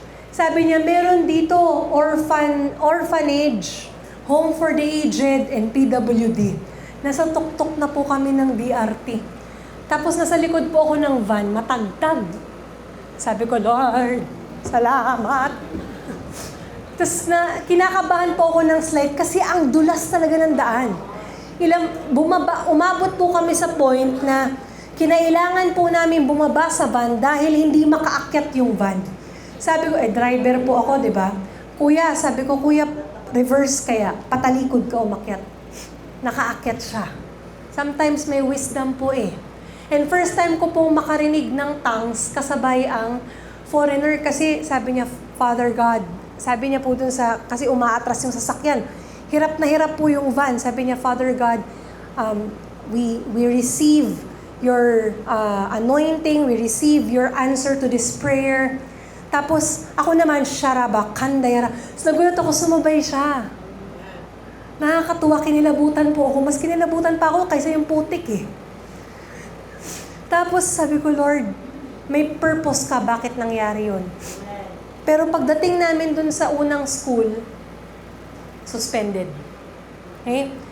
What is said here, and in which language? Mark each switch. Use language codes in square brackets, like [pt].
[tl] Sabi niya, meron dito [en] orphanage, home for the aged, and PWD. [tl] Nasa tuktok na po kami ng DRT. Tapos nasa likod po ako ng van, matagtag. Sabi ko, Lord, salamat. Tapos kinakabahan po ako ng slide kasi ang dulas talaga ng daan. Umabot po kami sa point na kinailangan po namin bumaba sa van dahil hindi makaakyat yung van. Sabi ko, driver po ako, di ba? Kuya, sabi ko, kuya, reverse kaya, patalikod ka umakyat. Nakaakyat siya. Sometimes may wisdom po eh. And first time ko po makarinig ng tongues kasabay ang foreigner kasi sabi niya, Father God, sabi niya po dun kasi umaatras yung sasakyan. Hirap na hirap po yung van. Sabi niya, [en] Father God, we receive your anointing, we receive your answer to this prayer. [tl] Tapos ako naman, Sharaba, Kandayara. So nagulat ako, sumabay siya. Nakakatuwa, kinilabutan po ako. Mas kinilabutan pa ako kaysa yung putik eh. Tapos sabi ko, Lord, may purpose ka, bakit nangyari yun? Pero pagdating namin dun sa unang school, suspended. Okay?